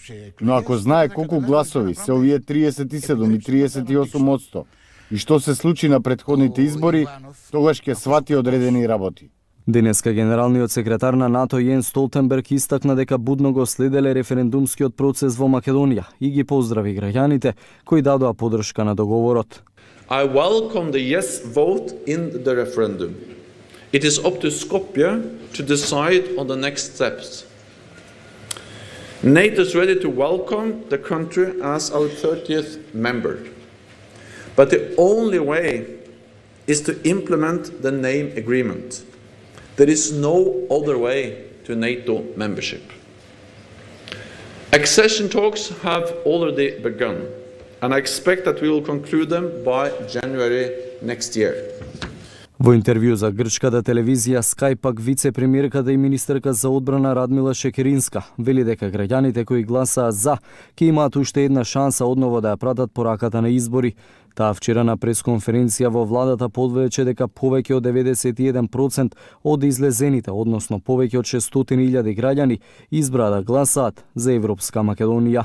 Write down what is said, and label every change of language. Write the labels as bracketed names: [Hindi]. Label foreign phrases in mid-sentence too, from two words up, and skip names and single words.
[Macedonian] Но ако знае колку гласови се овие 37 и 38%, и што се случи на претходните избори, тогаш ќе свати одредени работи. Денеска генералниот секретар на НАТО Јен Столтенберг истакна дека будно го следеле референдумскиот процес во Македонија и ги поздрави граѓаните кои дадоа поддршка на договорот. [English] I welcome the yes vote in the referendum. It is up to Skopje to decide on the next steps. NATO is ready to welcome the country as our 30th member. But the only way is to implement the name agreement. There is no other way to NATO membership. Accession talks have already begun, and I expect that we will conclude them by January next year. [Macedonian] Во интервју за грчката телевизија Sky пак вице-премиерката и министерка за одбрана Радмила Шекеринска вели дека граѓаните кои гласаа за ќе имаат уште една шанса одново да ја пратат пораката на избори. Таа вчера на пресконференција во владата подвече дека повеќе од 91% од излезените, односно повеќе од 600.000 граѓани избраа да гласаат за Европска Македонија.